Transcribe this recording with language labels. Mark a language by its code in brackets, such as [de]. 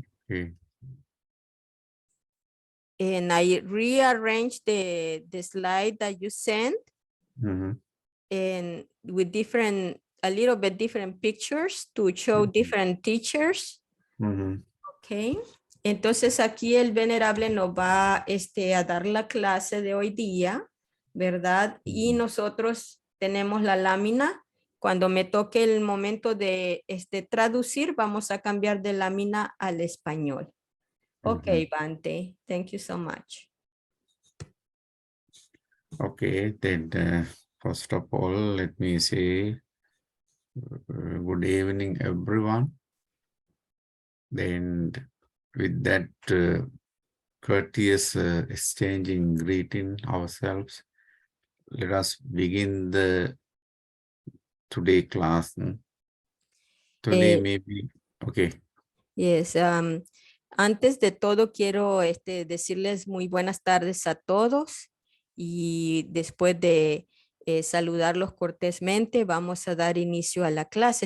[en] Okay. And I rearrange the slide that you sent. Mm-hmm. And with a little bit different pictures to show different teachers. Mm-hmm. Okay. [es] Entonces aquí el venerable nos va a dar la clase de hoy día, ¿verdad? Y nosotros tenemos la lámina. Cuando me toque el momento de traducir, vamos a cambiar de lámina al español. [en] Okay, Bante. Thank you so much. Okay, then first of all, let me say good evening, everyone. Then with that courteous exchanging greeting ourselves, let us begin the today class. Today maybe, okay. [es] Yes, antes de todo quiero decirles muy buenas tardes a todos y después de saludarlos cortésmente vamos a dar inicio a la clase.